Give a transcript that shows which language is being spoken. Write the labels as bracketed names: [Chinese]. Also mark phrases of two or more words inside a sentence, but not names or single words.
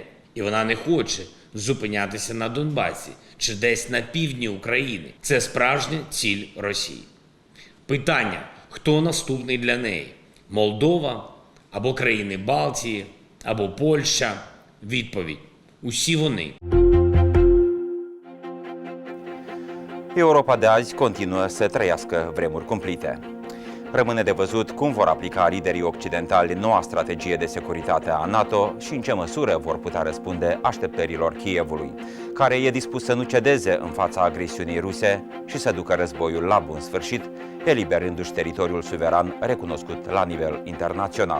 [Ukrainian] І вона не хоче зупинятися на Донбасі чи десь на півдні України. Це справжня ціль Росії. Питання, хто наступний для неї? Молдова, або країни Балтії, або Польща? Відповідь – усі вони. [Romanian] Europa de azi continuă să trăiască vremuri cumplite. Rămâne de văzut cum vor aplica liderii occidentali noua strategie de securitate a NATO și în ce măsură vor putea răspunde așteptărilor Kievului, care e dispus să nu cedeze în fața agresiunii ruse și să ducă războiul la bun sfârșit, eliberându-și teritoriul suveran recunoscut la nivel internațional.